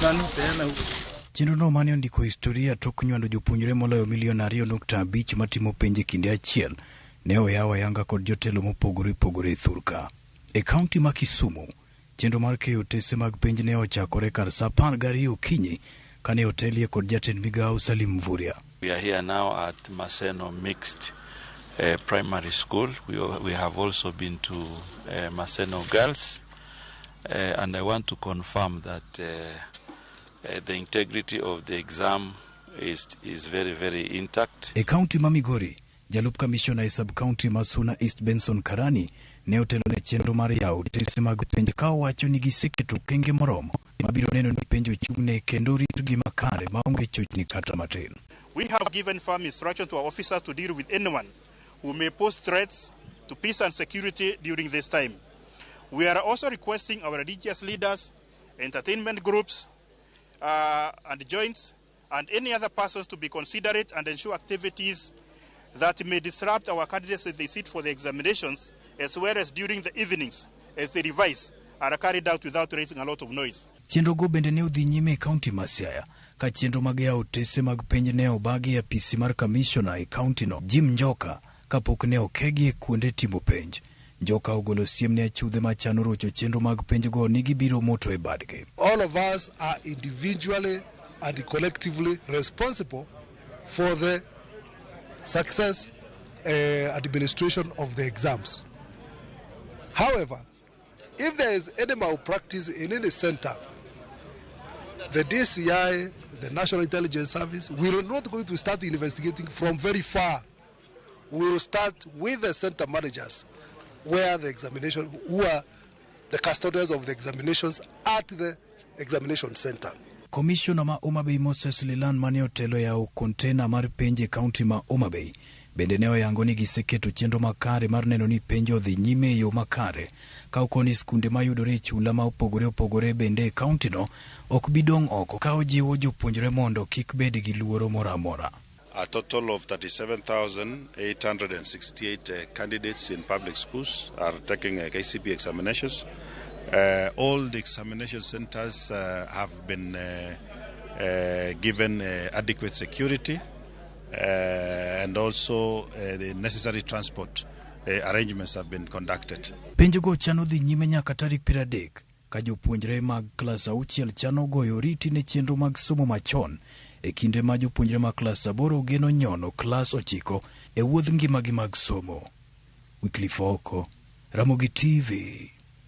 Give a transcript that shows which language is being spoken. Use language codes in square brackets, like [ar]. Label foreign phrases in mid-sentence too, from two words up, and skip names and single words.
[luo] Chenro no mane ondiko historia tok nywando jopuonjre moloyo milion 2.5 matimo penj kinde achiel ne oyaw ayanga kod jotelo mopogore opogore thurka. E kaunti ma Kisumu, chenro mar keyo otese mag penj ne ochakore kar saa 12 okinyi kane otelie kod jatend migao Salim Mvurya. [en] We are here now at Maseno Mixed Primary School. We have also been to Maseno Girls, and I want to confirm that the integrity of the exam is very, very intact. [luo] E kaunti ma Migori, Jalup Commissioner e sub-county Masuna East Benson Karani ne otelo ne chenro mar yawo otese mag penj ka owacho ni giseketo okenge moromo mabiro neno ni penj ochung'ne kendo ritgi makare maonge chochni kata matin. [en] We have given firm instruction to our officers to deal with anyone who may pose threats to peace and security during this time. We are also requesting our religious leaders, entertainment groups, and joints, and any other persons to be considerate and ensure activities that may disrupt our candidates as they sit for the examinations, as well as during the evenings as they revise, are carried out without raising a lot of noise. [luo] Chenro go bende ne odhi nyime e kaunti ma Siaya ka chenro mag yawo otese mag penj ne obagi e apisi mar commissioner e kaunti no Jim Njoka kapok ne okegi e kuonde timo penj. Njoka ogolo siem ne achudhe machano rocho chenro mag penj go ni gibiro moto e badge. [en] All of us are individually and collectively responsible for the success administration of the exams. However, if there is any malpractice in any center, the DCI, the National Intelligence Service, we are not going to start investigating from very far. We will start with the center managers, where the examination, who are the custodians of the examinations at the examination center. [luo] Commissioner ma Homa Bay Moses Lilan mane otelo yawo container mar penj e kaunti ma Homa Bay bende ne oyango ni giseketo chenro makare mar neno ni penj odhi nyime e yo makare ka okoni skunde mayudore e chula ma opogore opogore bende e kaunti no ok bidong' oko ka ojiwo jopuonjre mondo kik bed gi luoro moro amora. [en] A total of 37,868 candidates in public schools are taking KCPE examinations. All the examination centers have been given adequate security and also the necessary transport arrangements have been conducted. [luo] Penj go chano dhi nyime nyaka tarik 30 ka jopuonjre mag klas 6 chano goyo oriti ne chenro mag somo machon e kinde ma jopuonjre mag klas 8 geno nyono klas 9 e wuodh ngimagi mag somo. Wycliffe, Ramogi TV.